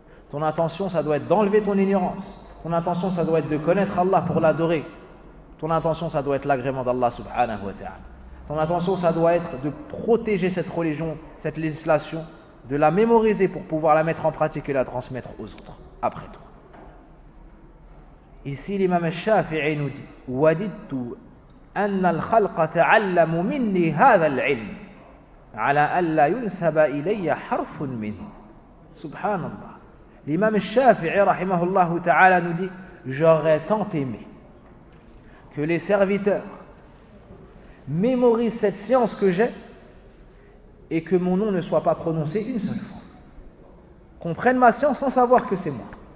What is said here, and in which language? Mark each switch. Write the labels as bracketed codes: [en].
[fr] Ton intention ça doit être d'enlever ton ignorance. Ton intention ça doit être de connaître Allah pour l'adorer. Ton intention ça doit être l'agrément d'Allah subhanahu wa ta'ala. Ton intention ça doit être de protéger cette religion, cette législation, de la mémoriser pour pouvoir la mettre en pratique et la transmettre aux autres après toi. Ici l'imam al-Shafi'i nous dit « Wadidtu » [ar] أن الخلق تعلم مني هذا العلم على أن لا ينسب إلي حرف منه. سبحان الله. الإمام الشافعي رحمه الله تعالى [fr] nous dit, j'aurais tant aimé que les serviteurs mémorisent cette science que j'ai et que mon nom ne soit pas prononcé une seule fois. Comprennent ma science sans savoir que c'est moi.